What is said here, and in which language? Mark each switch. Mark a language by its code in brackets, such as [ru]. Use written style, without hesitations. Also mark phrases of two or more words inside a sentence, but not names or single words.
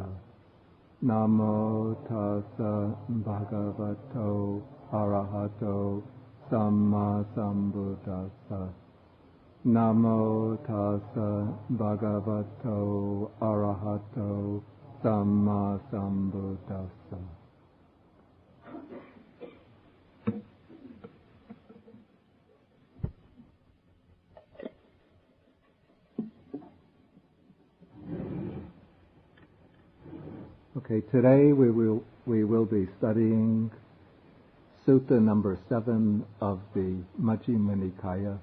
[pi] Namo tassa bhagavato arahato samma sambuddhassa. Namo tassa bhagavato arahato samma sambuddhassa. [en] Okay, today we will be studying Sutta number 7 of the Majjhima Nikaya.